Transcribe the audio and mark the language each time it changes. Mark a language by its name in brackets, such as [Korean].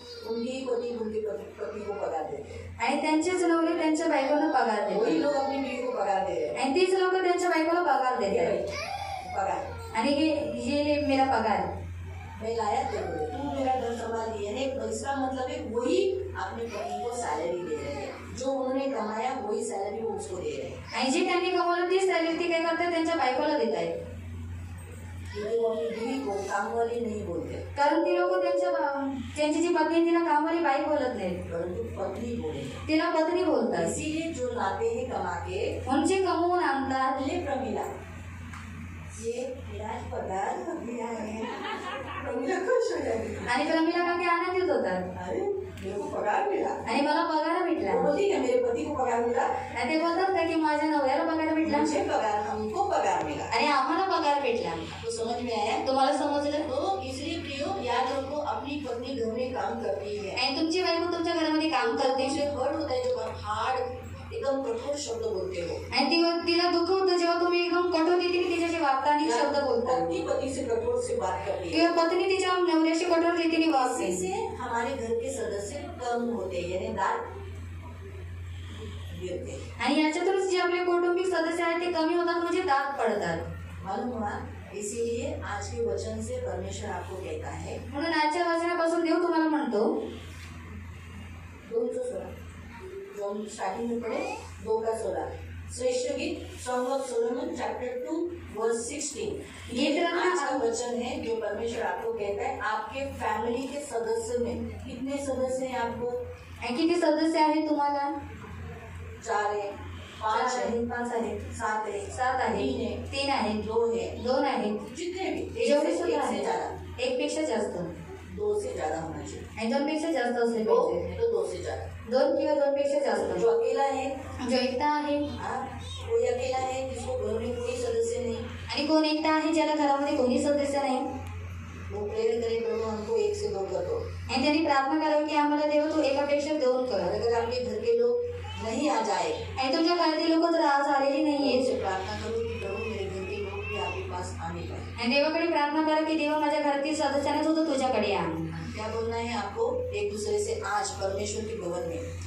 [Hindi] उनकी पति उनके पति को पगार देते हैं. [Marathi] आणि त्यांचेच नवरे त्यांच्या बायकोला पगार [Hindi] वही [Marathi] देतात. [Hindi] लोग अपनी बीवी को पगार दे रहे हैं. [Marathi] आणि तीच लोक त्यांच्या बायकोला पगार [Hindi] ये [Marathi] देतात. [Hindi] भाई, पगार. आणि ये ले मेरा पगार. मैं लाया तेरे को, तू मेरा घर संभाल लिया। यानी इसका मतलब है वही अपने पति को सैलरी दे रहे हैं, जो उन्होंने कमाया वही सैलरी वो उसको दे रहे हैं। [Marathi] आणि जे त्यांनी कमवलं ती सॅलरी ती काय करतात त्यांच्या बायकोला देत आहेत, [Hindi] वो अपनी बीवी को कामवाली नहीं बोलते, [Marathi] कारण ती लोक त्यांची जी पत्नी आहे तिला कामवाली बाई बोलत नाहीत, [Hindi] परंतु पत्नी बोले। [Marathi] तिला पत्नी बोलतात। [Hindi] इसीलिए जो लाते हैं कमा के, [Marathi] म्हणजे कमवून आणतात। [Hindi] ले प्रमिला, ये मेरा पगार मिला है, प्रमिला खुश हो जाती है। [Marathi] आणि प्रमिला काकी आनंदित होतात, [Hindi] अरे मेरे को पगार मिला, [Marathi] आणि मला पगार भेटला। [Hindi] वो बोलती है मेरे पति को पगार मिला, [Marathi] आणि ते बोलतात का की माझ्या नवऱ्याला पगार भेटला, [Hindi] मुझे पगार, हमको पगार मिला, [Marathi] आणि आम्हाला पगार भेटला। [Hindi] तो समझ में आया? [Marathi] तुम्हाला समजलं? [Hindi] तो इसलिए प्रियो याद रखो, अपनी पत्नी घर में काम करती है, [Marathi] आणि तुमची बायको तुमच्या घरामध्ये काम करते, [Hindi] उसे हर्ट होता है जब हार्ड एकदम कठोर शब्द बोलते हो, [Marathi] आणि तिला दुःख होतं जेव्हा तुम्ही एकदम कठोर रीतीने तिच्याशी वागता आणि शब्द बोलता, [Hindi] पत्नी पति से कठोर से बात करती है, [Marathi] किंवा पत्नी तिच्या नवऱ्याशी कठोर रीतीने वागते, [Hindi] इससे हमारे घर के सदस्य कम होते हैं, यानी दांत गिरते हैं। [Marathi] आणि याच्यातूनच जे आपले कौटुंबिक सदस्य आहेत ते कमी होतात, म्हणजे दात पडतात। [Hindi] मालूम हुआ? इसीलिए आज के वचन से परमेश्वर आपको कहता है, [Marathi] म्हणून आजच्या वचनापासून देव तुम्हाला म्हणतो, [Hindi] 2:16 जो हम स्टार्टिंग में पढ़े 2:16, श्रेष्ठ गीत song of Solomon chapter 2 verse 16। ये आज का वचन है जो परमेश्वर आपको कहता है, आपके फैमिली के सदस्य में कितने सदस्य हैं आपको? [Marathi] किती सदस्य आहेत तुम्हाला? [Hindi] 4 है, 5 है, [Marathi] 5 आहेत, [Hindi] 7 है, [Marathi] 7 आहेत, [Hindi] 3 है, [Marathi] 3 आहेत, [Hindi] 2 है, [Marathi] 2 आहेत, [Hindi] जितने भी [Marathi] जेवढे [Hindi] एक [Marathi] सुद्धा [Hindi] से ज्यादा, [Marathi] आहेत, एक पेक्षा जास्त, [Hindi] 2 से ज्यादा होना चाहिए, [Marathi] आणि 2 पेक्षा जास्त असले 2 पाहिजे, [Hindi] तो 2 से ज्यादा। [Marathi] 2 किंवा 2 पेक्षा जास्त। [Hindi] जो अकेला है, [Marathi] जो एकटा आहे, [Hindi] हाँ, कोई अकेला है जिसको घर में कोई सदस्य नहीं, [Marathi] आणि कोण एकटा आहे ज्याला घरामध्ये कोणी सदस्य नाही, [Hindi] वो प्रेयर करे प्रभु हमको 1 से 2 कर दो। [Marathi] आणि त्यांनी प्रार्थना करावी की आम्हाला देव तू एकापेक्षा 2 कर। [Hindi] और अगर आपके घर के लोग नहीं आ जाए, [Marathi] आणि तुमच्या घरातील लोक जर आज आलेली नाहीये, [Hindi] से प्रार्थना करो कि प्रभु मेरे घर के लोग भी आपके पास आने पाए। [Marathi] आणि देवाकडे प्रार्थना करा की देवा माझ्या घरातील सदस्यांना सुद्धा तुझ्याकडे आण। [Hindi] क्या बोलना है आपको एक दूसरे से आज परमेश्वर के भवन में?